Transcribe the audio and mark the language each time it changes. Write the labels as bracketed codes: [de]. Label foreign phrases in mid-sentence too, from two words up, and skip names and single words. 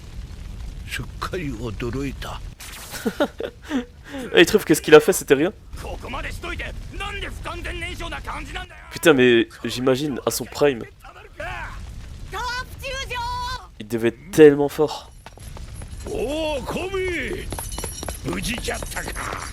[fr] Et il trouve que ce qu'il a fait c'était rien. [ja] こまでしといてなんで不完全燃焼な感じなんだよ。 [fr] Putain, mais j'imagine à son prime, [ja] たまるか。トープ中将 [fr] il devait être tellement fort. [ja] おおコビ無事じゃったか。